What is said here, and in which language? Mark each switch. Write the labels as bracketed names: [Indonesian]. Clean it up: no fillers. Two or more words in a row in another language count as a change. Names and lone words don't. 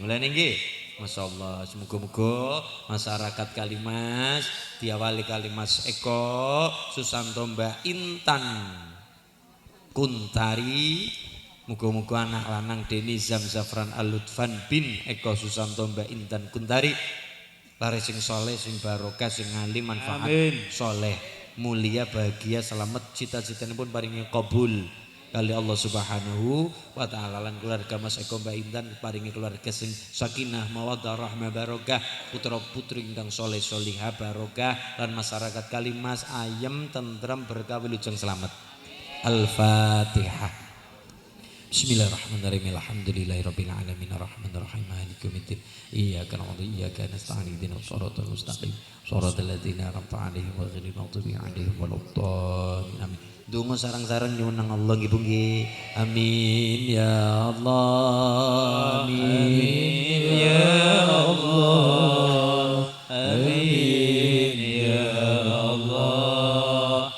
[Javanese] Mulane nggih masyaallah, semoga-moga masyarakat Kalimas diawali Kalimas Eko Susanto Mbah Intan Kuntari, muga-muga anak lanang Deni Zamzafran Al-Lutfan bin Eko Susanto Mbah Intan Kuntari lare sing soleh, sing barokah, sing alim, manfaat, soleh, mulia, bahagia, selamat, cita-citanya pun paringi kabul kali Allah [Arabic] سبحانه وتعالى. [Javanese] Lan keluarga Mas Eko Mbah Intan paringi keluarga sing sakinah mawaddah rahmah barokah, putra putri ingkang soleh solihah barokah, lan masyarakat Kalimas ayem tentram berkah wilujeng selamat. [Arabic] Al-Fatihah. بسم الله الرحمن الرحيم. الحمد لله رب العالمين الرحمن الرحيم مالك يوم الدين. إياك نعبد وإياك نستعين اهدنا الصراط المستقيم صراط الذين أنعمت عليهم غير المغضوب عليهم ولا الضالين. Amin. [Javanese] Donga sareng-sareng nyuwun nang Allah nggih Bu nggih. [Arabic] آمين يا الله. آمين يا الله. آمين يا الله.